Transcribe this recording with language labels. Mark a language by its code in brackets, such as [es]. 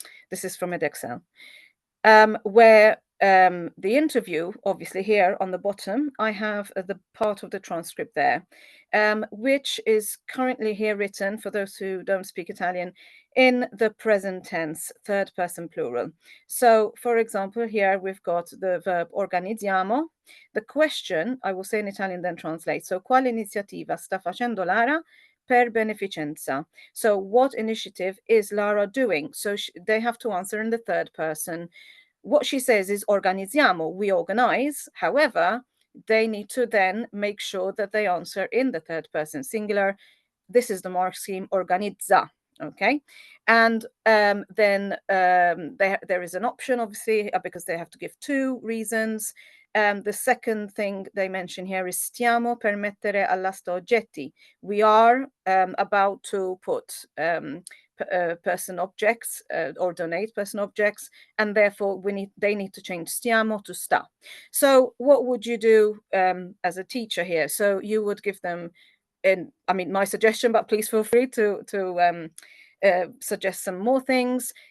[en] This is from Edexcel, where the interview, obviously here on the bottom, I have the part of the transcript there, which is currently here written, for those who don't speak Italian, in the present tense, third person plural. So, for example, here we've got the verb organizziamo. The question, I will say in Italian, then translate. [it] So, quale iniziativa sta facendo Lara per beneficenza? [en] So, what initiative is Lara doing? So, they have to answer in the third person. What she says is organizziamo, we organize. However, they need to then make sure that they answer in the third person singular. This is the mark scheme, organizza. Okay, and then there is an option, obviously, because they have to give 2 reasons. The second thing they mention here is [it] stiamo per mettere all'asta oggetti. [en] We are about to put person objects or donate person objects, and therefore they need to change stiamo to sta. So what would you do as a teacher here? So you would give them, I mean, my suggestion, but please feel free to suggest some more things.